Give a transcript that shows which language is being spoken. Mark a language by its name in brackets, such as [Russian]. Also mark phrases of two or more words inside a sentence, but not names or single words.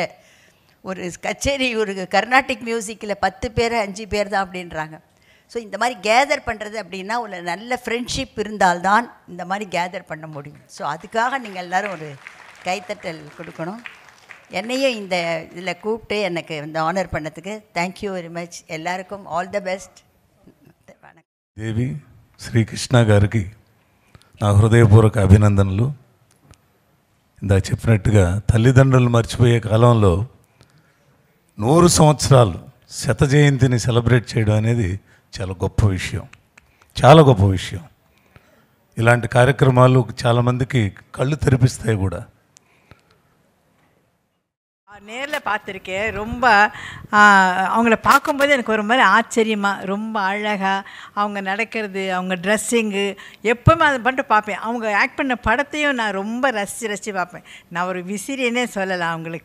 [Tamil] ஒரு கச்சேரி, ஒரு [English] Carnatic musicil [Tamil] 10 பேர் 5 பேர் தான் அப்படின்றாங்க. ஸோ இந்த மாதிரி கேதர் பண்ணுறது அப்படின்னா ஒரு நல்ல ஃப்ரெண்ட்ஷிப் இருந்தால்தான் இந்த மாதிரி கேதர் பண்ண முடியும். ஸோ அதுக்காக நீங்கள் எல்லோரும் ஒரு கைத்தட்டல் கொடுக்கணும். என்னையும் இந்த இதில் கூப்பிட்டு எனக்கு இந்த ஆனர் பண்ணதுக்கு [English] thank you very much. எல்லாருக்கும் all the best. [Telugu] దేవి శ్రీకృష్ణ గారికి నా హృదయపూర్వక అభినందనలు. ఇందాక చెప్పినట్టుగా తల్లిదండ్రులు మర్చిపోయే కాలంలో 100 సంవత్సరాలు శత జయంతిని సెలబ్రేట్ చేయడం అనేది చాలా గొప్ప విషయం, చాలా గొప్ప విషయం. ఇలాంటి కార్యక్రమాలు చాలామందికి కళ్ళు తెరిపిస్తాయి కూడా. [Tamil] நேரில் பார்த்துருக்கேன். ரொம்ப அவங்கள பார்க்கும்போது எனக்கு ஒரு மாதிரி ஆச்சரியமாக, ரொம்ப அழகாக அவங்க நடக்கிறது, அவங்க ட்ரெஸ்ஸிங்கு எப்போவுமே அதை பண்ணிட்டு பார்ப்பேன். அவங்க ஆக்ட் பண்ண படத்தையும் நான் ரொம்ப ரசித்து பார்ப்பேன். நான் ஒரு விசிறினே சொல்லலாம் அவங்களுக்கு.